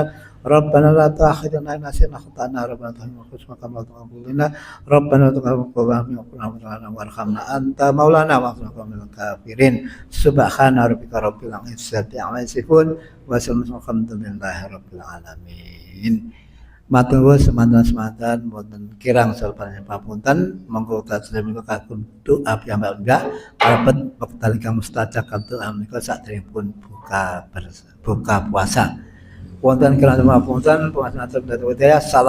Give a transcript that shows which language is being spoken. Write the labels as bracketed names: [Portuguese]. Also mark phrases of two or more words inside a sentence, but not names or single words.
[Arabic] ربنا لا تؤاخذنا إن نسينا أو أخطأنا. ربنا تقبل كما تقبل ربنا تقبل وارحمنا أنت مولانا وقنا من الكافرين. سبحان ربك رب العزة عما يصفون وسلام الحمد لله رب العالمين. [Javanese] Matur nuwun semanten-semanten wonten kirang salebetipun papunten monggo tansah menika kagem doa piyambak kalebet wekdal ingkang mustajab doa menika sadèrèngipun buka puasa. Wonten kirang papunten pangapunten.